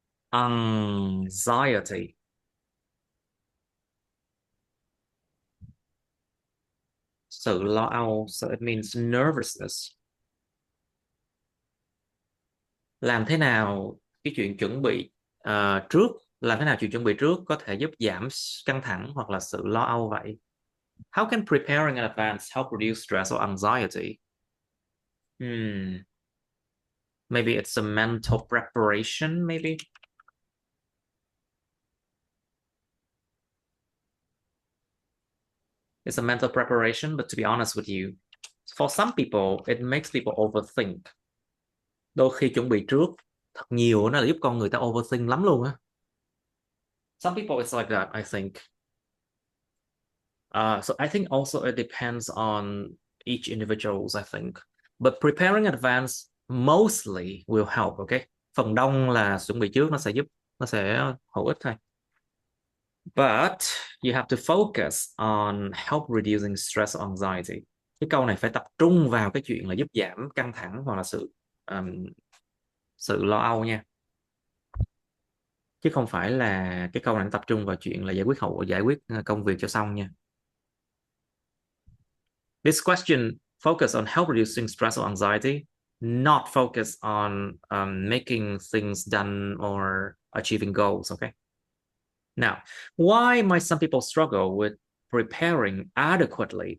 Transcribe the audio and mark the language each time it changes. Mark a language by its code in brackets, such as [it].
[en] Anxiety. [vi] Sự lo âu. [en] So it means nervousness. [vi] Làm thế nào cái chuyện chuẩn bị trước, làm thế nào chuyện chuẩn bị trước có thể giúp giảm căng thẳng hoặc là sự lo âu vậy? [en] How can preparing in advance help reduce stress or anxiety? Maybe it's a mental preparation, maybe. It's a mental preparation, but to be honest with you, for some people, it makes people overthink. [vi] Đôi khi chuẩn bị trước thật nhiều nó là giúp con người ta overthink lắm luôn á. [en] Some people it's like that, I think. So I think also it depends on each individuals, I think. But preparing in advance mostly will help, okay? [vi] Phần đông là chuẩn bị trước nó sẽ hữu ích thôi. [en] But you have to focus on help reducing stress or anxiety. [vi] Cái câu này phải tập trung vào cái chuyện là giúp giảm căng thẳng hoặc là sự lo âu nha. Chứ không phải là cái câu này tập trung vào chuyện là giải quyết công việc cho xong nha. [en] This question focus on help reducing stress or anxiety, not focus on making things done or achieving goals, okay? Now, why might some people struggle with preparing adequate?